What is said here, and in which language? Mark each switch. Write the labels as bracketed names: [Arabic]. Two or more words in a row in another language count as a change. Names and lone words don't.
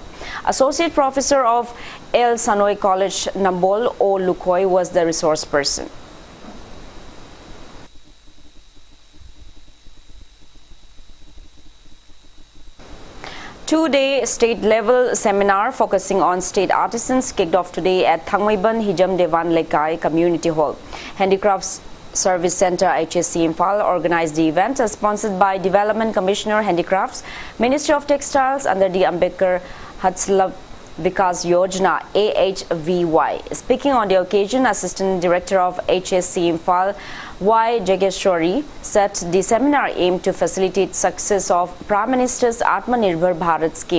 [English] Associate Professor of El Sanoy College Nambol O. Lukoy was the resource person. Two-day state-level seminar focusing on state artisans kicked off today at Thangmaiban Hijam Devan Lekai Community Hall. Handicrafts Service Center HSC Imphal organized the event, sponsored by Development Commissioner Handicrafts, Ministry of Textiles under the Ambedkar Hatsalab Vikas Yojana AHVY. Speaking on the occasion, Assistant Director of HSC Imphal Y. JOYSHREE said the seminar aimed to facilitate success of Prime Minister's Atmanirbhar Bharat scheme.